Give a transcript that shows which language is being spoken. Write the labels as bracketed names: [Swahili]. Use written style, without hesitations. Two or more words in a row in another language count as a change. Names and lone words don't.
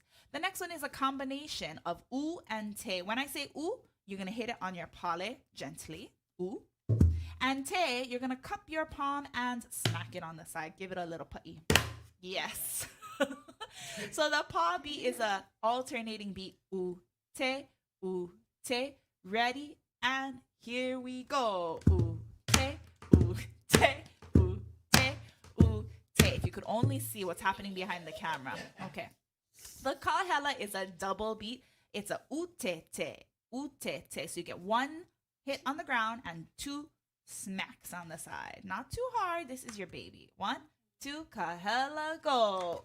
[English] The next one is a combination of u and te. When I say u, you're gonna hit it on your pale gently, u. And te, you're going to cup your palm and smack it on the side. Give it a little putty. Yes. So the paw beat is a alternating beat. U, te, u, te. Ready? And here we go. U, te, u, te, u, te, u, te. If you could only see what's happening behind the camera. Okay. The kahela is a double beat. It's a utete, utete. So you get one hit on the ground and two smacks on the side. Not too hard. This is your baby. 1, 2, kahela, go.